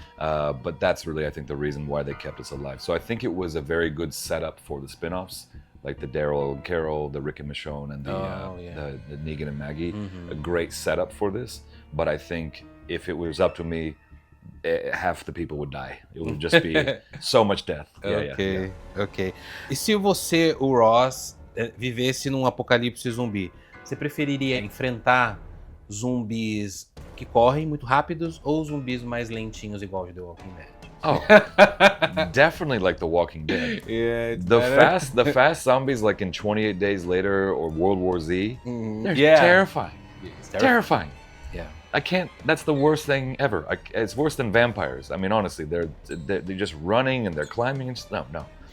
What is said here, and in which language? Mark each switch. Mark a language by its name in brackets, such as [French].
[English] But that's really, I think, the reason why they kept us alive. So I think it was a very good setup for the spin-offs. Like the Daryl and Carol, the Rick and Michonne, and the Negan and Maggie. A great setup for this. But I think if it was up to me, half the people would die. It would just be so much death. Ok. [Portuguese] E se você, o Ross, vivesse num apocalipse zumbi, você preferiria enfrentar zumbis que correm muito rápidos ou zumbis mais lentinhos igual de The Walking Dead? [English] Oh, definitely like The Walking Dead. Yeah, the fast zombies like in 28 Days Later or World War Z, they're terrifying. It's Terrifying. Yeah. I can't. That's the worst thing ever. It's worse than vampires. I mean, honestly, they're just running and they're climbing and no.